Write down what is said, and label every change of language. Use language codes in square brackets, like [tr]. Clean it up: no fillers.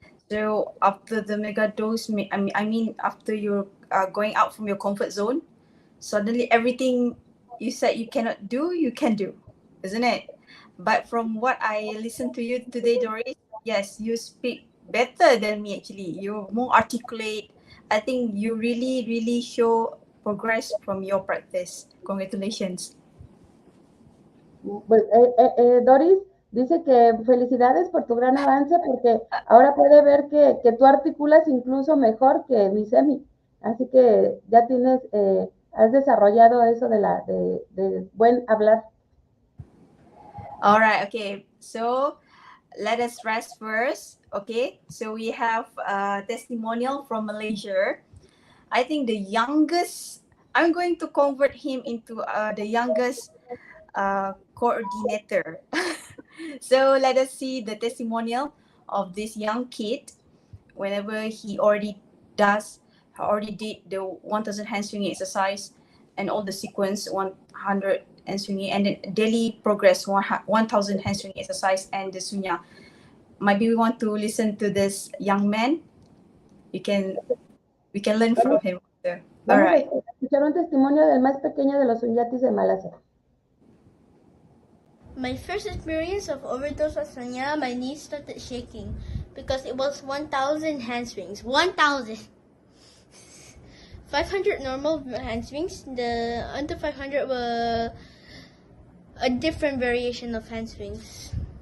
[en] So after the mega dose, I mean after you're going out from your comfort zone, suddenly everything you said you cannot do, you can do, isn't it? But from what I listened to you today, Doris, yes, you speak better than me actually. You're more articulate. I think you really, really show progress from your practice. Congratulations. Well, Doris, [es] Dice que felicidades por tu gran avance porque ahora puede ver que tú articulas incluso mejor que mi semi. Así que ya tienes, has desarrollado eso de buen hablar. [en] All right. Okay. So let us rest first. Okay. So we have a testimonial from Malaysia. I think the youngest. I'm going to convert him into the youngest coordinator. So let us see the testimonial of this young kid. Whenever he already did the 1,000 hand swinging exercise and all the sequence 100 hand swinging and then daily progress 1,000 hand swinging exercise and the Sunya. Maybe we want to listen to this young man. We can learn from him. So, all [es] Vamos a [en] right. [es] escuchar un testimonio del más pequeño de los Sunyatis de Malasia. [en] My first experience of overdose of Sunya, my knees started shaking because it was 1,000 hand swings. 1,000! 500 normal hand swings. The under 500 were a different variation of hand swings.